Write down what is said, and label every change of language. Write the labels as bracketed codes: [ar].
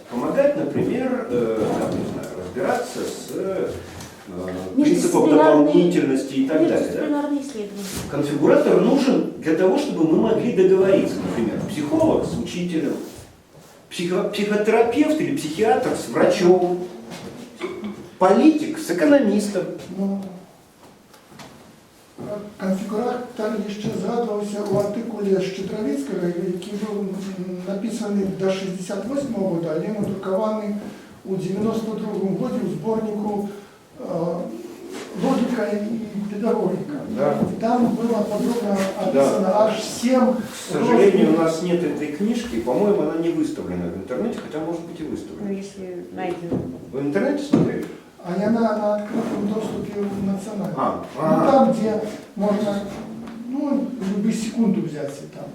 [ru] Помогать, например, там, не знаю, разбираться с принципом дополнительности и так далее. Да? Междисциплинарные исследования. Конфигуратор нужен для того, чтобы мы могли договориться, например, психолог с учителем, психотерапевт или психиатр с врачом, политик с экономистом. [uk] Ну, конфігуратор ще згадувався у артикулі Щедровицького, який був написаний до 68-го року, але він друкований у 92-му році у зборнику [ru] «Логика и педагогика». Да. Там было подробно описано аж 7. К сожалению, у нас нет этой книжки, по-моему, она не выставлена в интернете, хотя может быть и Ну, выставлена. если найдем. Вы в интернете смотрели? А она на открытом доступе в национальном. Ну, А. там, где можно, ну, любую секунду взять и там.